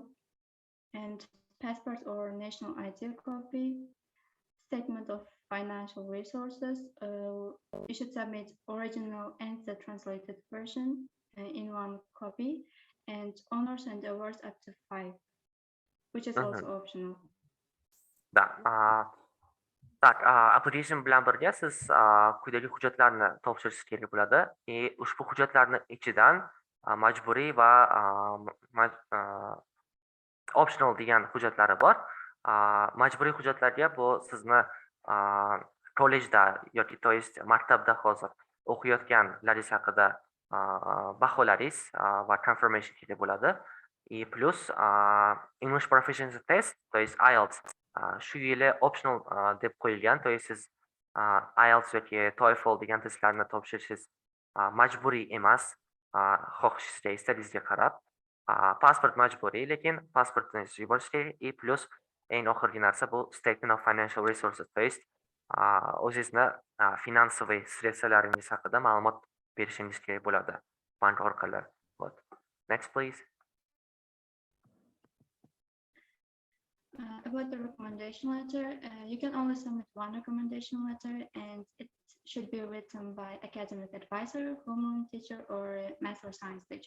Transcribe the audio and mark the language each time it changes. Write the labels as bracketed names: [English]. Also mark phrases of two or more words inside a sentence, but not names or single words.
[English] And passport or national ID copy. Statement of financial resources. You should submit original and the translated version in 1 copy. And honors and awards up to 5, which is also optional. [Uzbek] Tak, application bilan birga siz quyidagi hujjatlarni topshirishingiz kerak bo'ladi. Ushbu hujjatlarning ichidan majburiy va optional degan hujjatlari bor. Majburiy hujjatlarga bu sizni kollejda yoki [Russian] то есть [Uzbek] maktabda hozir o'qiyotganlaringiz haqida baholaringiz va confirmation kerak bo'ladi. [English] Plus English proficiency test, [Russian] то есть [Uzbek] IELTS shu yili optional deb qo'yilgan, [Russian] то есть [Uzbek] siz IELTS yoki TOEFL degan testlarni topshirishingiz majburiy emas, xohishingizga, istagingizga qarab. Pasport majburiy, lekin pasportni yuborish kerak. Plus eng oxirgi narsa bu [English] statement of financial resources, [Russian] то есть [Uzbek] o'zingizni finansoviy sredstwlaringiz haqida ma'lumot berishingiz kerak bo'ladi bank orqali. [English] Next please. About the recommendation letter, you can only submit 1 recommendation letter, and it should be written by academic advisor, homeroom teacher, or math or science teacher.